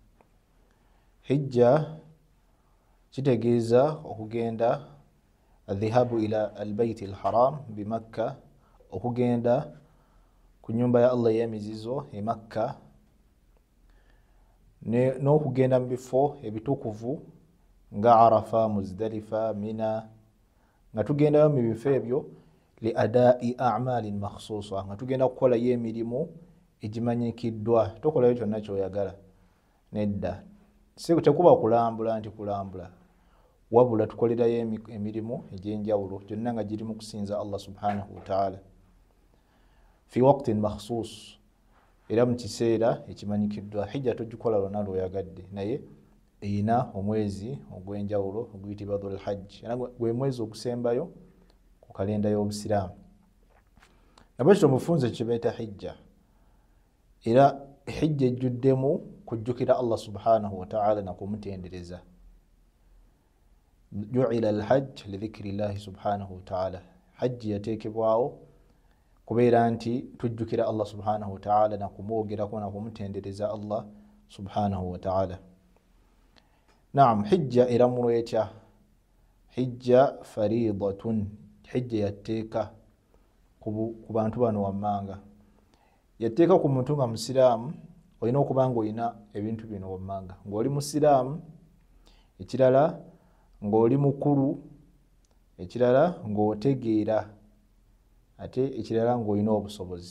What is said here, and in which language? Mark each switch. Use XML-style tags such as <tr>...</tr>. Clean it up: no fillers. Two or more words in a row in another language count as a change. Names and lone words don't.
<lg>Hijja kitegeeza okugenda</lg> <ar>الذهاب إلى البيت الحرام بمكة,</ar> <lg>okugenda ku nyumba ya Allah ey'emizizo e Makka, n'okugenda mu bifo ebitukuvu nga Arafa, Muzdalifa, Mina, nga tugendayo mu bifo ebyo</lg> <ar>لأداء أعمال مخصوصة,</ar> <lg>nga tugenda kukolayo emirimu egimanyikiddwa. Tokolayo kyonna kyoyagala, nedda, tekuba kulambula nti kulambula, wabula tukolerayo emirimu egy'enjawulo gyonna nga giri mu kusinza Allah</lg> <ar>سبحانه وتعالى في وقت مخصوص,</ar> <lg>era mu kiseera ekimanyikiddwa. Hijja togikola lwonna lw'oyagadde, naye eyina omwezi ogw'enjawulo oguyitibwa Dhul Hajj, era gwe mwezi ogusembayo ku kalenda y'Obusiraamu. Nabwekityo mufunze kye beeta hijja, era hijja ejjuddemu kujjukira Allah</lg> <ar>سبحانه وتعالى</ar> <lg>na kumutendereza.</lg> <ar>جعل الحج لذكر الله سبحانه وتعالى.</ar> <lg>Hajji yateekebwawo kubeera nti tujjukira Allah</lg> <ar>سبحانه وتعالى</ar> <lg>na kumwogerako na kumutendereza Allah</lg> <ar>سبحانه وتعالى.</ar> <lg>Naam, hijja eramulwa etya?</lg> <ar>حجة فريضة,</ar> <lg>hijja yatteeka ku bantu bano wammanga. Yatteeka ku muntu nga musiraamu, olina okuba nga olina ebintu bino wammanga: ng'oli musiraamu, ekirala ng'oli mukulu, ekirala ng'otegeera, ate ekirala ng'olina obusobozi.</lg>